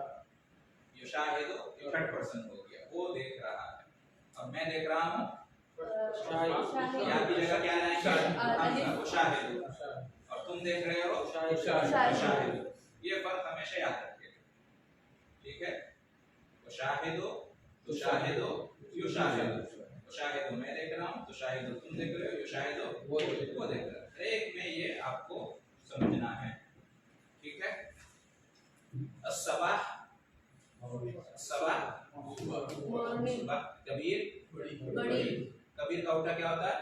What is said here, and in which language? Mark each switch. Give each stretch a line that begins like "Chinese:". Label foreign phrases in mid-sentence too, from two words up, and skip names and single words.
Hindi: युशाहिदो थर्ड पर्सन हो गया, वो देख रहा है। अब मैं देख रहा हूँ, या की जगह क्या लाएंगे? उशाहिदो, और तुम देख रहे हो उशाहिदो। ये फर्क हमेशा याद रखिएगा। ठीक है।
Arabic: أشاهد، تشاهد، يشاهد.
Hindi: उशाहिदो मैं देख रहा हूँ, तुशाहिदो तुम देख रहे हो, युशाहिदो वो देख रहा है। एक में ये आपको समझना है। ठीक है।
Arabic: الصباح، صباح,
Hindi: सुबह, कबीर, बड़ी, कबीर का उल्टा क्या होता है?